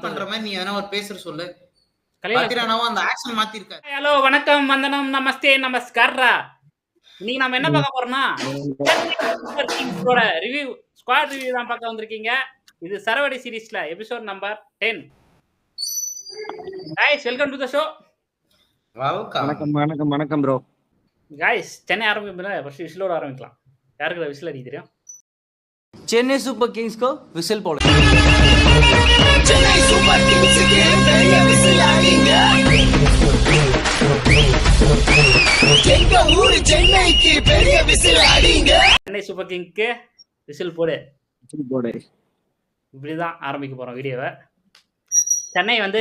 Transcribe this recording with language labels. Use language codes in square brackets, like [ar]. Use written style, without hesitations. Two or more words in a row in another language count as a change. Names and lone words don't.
[ta] பண்ற மாதிரி நீ எதனா ஒரு பேசுற சொல்லு. கலையில பத்திரானாவும் அந்த ஆக்ஷன் மாத்தி இருக்காரு. ஹலோ வணக்கம் வந்தனம் நமஸ்தே நமஸ்காரா. இன்னைக்கு நம்ம என்ன பார்க்க போறோம்னா சூப்பர் கிங்ஸோட ரிவ்யூ ஸ்குவாட் ரிவ்யூ தான் பார்க்க வந்திருக்கீங்க. இது சரவடி சீரிஸ்ல எபிசோட் நம்பர் 10. [en] guys welcome to the show. [ta] வெல்கம். வணக்கம் ப்ரோ. guys சென்னை ஆரம்பிக்கும்போது ஃபர்ஸ்ட் விசிலோட ஆரம்பிக்கலாம். யாருக்கு விசில் அடிக்க தெரியும்? चेन्नई सुपर किंग्स को विसिल போடு. चेन्नई सुपर किंग्स के பெரிய விசில் அடிங்க. எங்க ஊர் சென்னைக்கு பெரிய விசில் அடிங்க. சென்னை சூப்பர் கிங்க்கு விசில் போடு. இப்படிதான் ஆரம்பிக்க போறோம் வீடியோவை. சென்னை வந்து